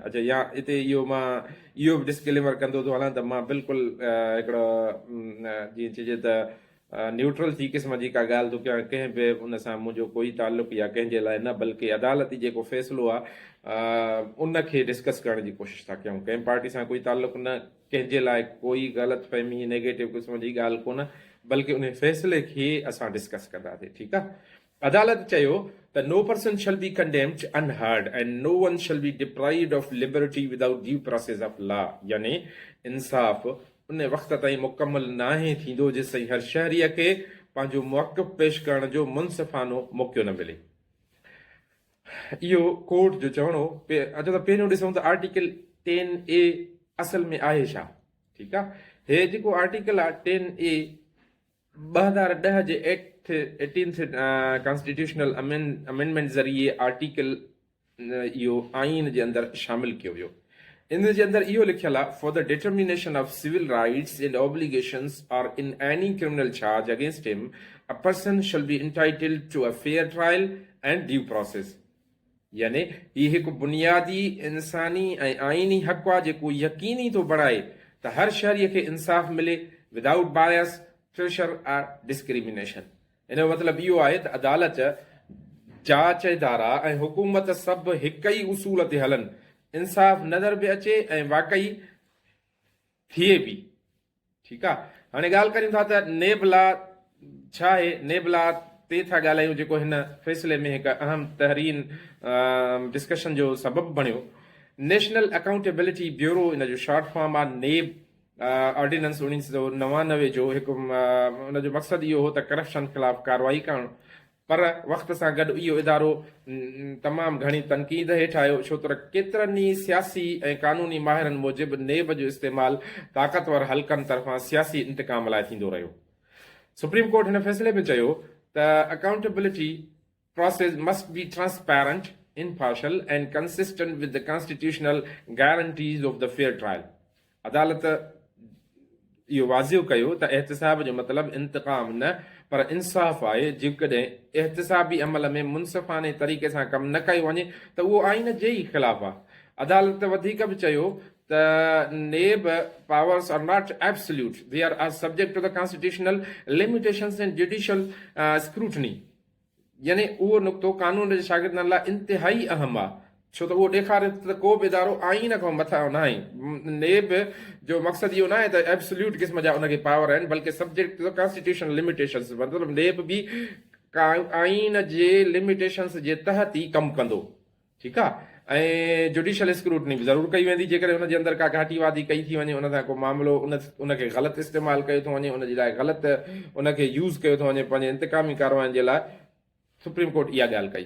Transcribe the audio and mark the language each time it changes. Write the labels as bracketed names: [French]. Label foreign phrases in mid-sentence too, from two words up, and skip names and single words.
[Sindhi] अच्छा, या हिते इहो मां इहो बि डिस्क्लेमर कंदो थो हलां त मां बिल्कुलु हिकिड़ो जीअं चइजे त न्यूट्रल थी क़िस्म जी का ॻाल्हि थो कयां, कंहिं बि उन सां मुंहिंजो कोई ताल्लुक़ु या कंहिंजे लाइ न, बल्कि अदालती जेको फ़ैसिलो आहे उनखे डिस्कस करण जी कोशिशि था कयूं। कंहिं पार्टी सां कोई ताल्लुक़ु न, कंहिंजे लाइ कोई ग़लतफ़हमी नेगेटिव क़िस्म जी ॻाल्हि कोन, बल्कि उन फ़ैसिले खे असां डिस्कस कंदासीं। ठीकु आहे। अदालत चयो त [English] No person shall be condemned unheard and no one shall be deprived of liberty without due process of law, [Sindhi] यानी इंसाफ़ उन वक़्त ताईं मुकमल नाहे थींदो जेसिताईं हर शहरीअ खे पंहिंजो मौक़िफ़ पेश करण जो मुनसिफ़ानो मौक़ो न मिले। इहो कोर्ट जो चवणो। अच्छा, त पहिरियों ॾिसूं त आर्टिकल 10A असल में आहे छा। ठीकु आहे। हे जेको आर्टिकल आहे 10A 2010 जे [English] 18th constitutional amendment [Sindhi] ज़रिए आर्टिकल इहो आइन जे अंदरि शामिल कयो वियो। इन जे अंदरि इहो लिखियल आहे, [English] For the determination of civil rights and obligations or in any criminal charge against him a person shall be entitled to a fair trial and due process. [Sindhi] यानी हीउ हिकु बुनियादी इंसानी ऐं आइनी हक़ आहे जेको यकीनी थो बणाए त हर शहरीअ खे इंसाफ़ मिले [English] without bias, pressure or discrimination. [Sindhi] इन जो मतिलबु इहो आहे त अदालत, जांच इदारा ऐं हुकूमत सभु हिक ई उसूल ते हलनि, इंसाफ़ नज़र बि अचे ऐं वाकई थिए बि। ठीकु आहे। हाणे ॻाल्हि कयूं था त नेब लॉ छा आहे। नेब लॉ ते था ॻाल्हायूं जेको हिन फ़ैसिले में हिकु अहम तहरीन डिस्कशन जो सबबु बणियो। नेशनल अकाउंटेबिलिटी ब्यूरो इन जो [English] short form [Sindhi] आहे नेब। ऑर्डिनेंस 1999 जो हिकु उनजो मक़सदु इहो हो त करप्शन ख़िलाफ़ कार्रवाई करणु, पर वक़्त सां गॾु इहो इदारो तमामु घणी तनक़ीद हेठि आयो, छो त केतिरनि ई सियासी ऐं कानूनी माहिरनि मूजिबि नेब जो इस्तेमालु ताक़तवर हल्कनि तरफ़ां सियासी इंतकाम लाइ थींदो रहियो। सुप्रीम कोर्ट हिन फ़ैसिले में चयो त [English] accountability process must be transparent, impartial and consistent with the constitutional guarantees of the fair trial. [Sindhi] अदालत इहो वाज़िह कयो त एहतिसाब जो मतिलबु इंतकाम न पर इंसाफ़ आहे। जेकॾहिं एहतिसाबी अमल में मुनसिफ़ाने तरीक़े सां कमु न कयो वञे त उहो आइन जे ई ख़िलाफ़ु आहे। अदालत वधीक बि चयो त [English] नेब powers are not absolute, they are subject to the constitutional limitations and judicial scrutiny। [Sindhi] यानी उहो नुक़्तो कानून जे शागिर्दनि लाइ इंतिहाई अहम आहे, छो त उहो ॾेखारे त को बि इदारो आइन खां मथां न आहे। नेब जो मक़सदु इहो न आहे त एब्सोल्यूट क़िस्म जा उनखे पावर आहिनि, [English] बल्कि subject to constitutional limitations, [Sindhi] मतिलबु नेब बि आइन जे लिमिटेशंस जे तहत ई कमु कंदो। ठीकु आहे। ऐं [English] judicial scrutiny [Sindhi] बि ज़रूरु कई वेंदी जेकॾहिं हुनजे अंदरि का घाटीवादी कई थी वञे उन सां को मामिलो उनखे ग़लति इस्तेमालु कयो थो वञे उनजे लाइ ग़लति उनखे यूज़ कयो थो वञे पंहिंजे इंतकामी कारवाइनि जे लाइ सुप्रीम कोर्ट इहा ॻाल्हि कई।